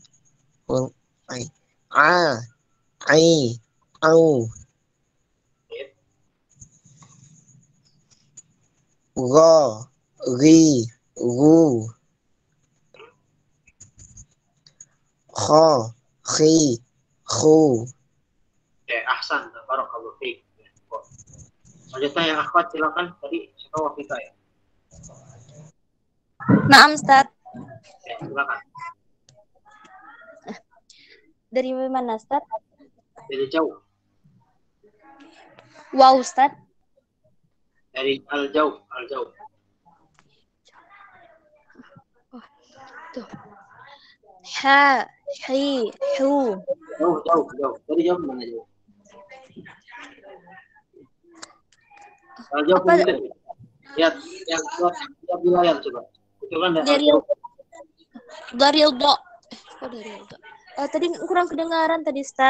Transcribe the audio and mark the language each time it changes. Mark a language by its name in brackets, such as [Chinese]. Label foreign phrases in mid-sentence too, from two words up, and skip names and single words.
[Arabic] A, I, Au. Go, Ri, Ru. Kho, Khi, Khu. أحسن. بارك الله فيك. [Indonesian] Selanjutnya yang akhwat silakan. Tadi siapa Wafika ya? [Arabic] نعم أستاذ. [Indonesian] silakan. Dari mana, Ustaz? Dari jauh. Wow, Ustaz. Dari al-jauh. Tuh. Ha, hi, hu. Jauh. Dari jauh mana jauh? Al-jauh Apa? itu. Lihat di layar coba. Itu kan ada Dari al-jauh. do. Oh, dari do. Tadi kurang kedengaran tadi, Ustaz.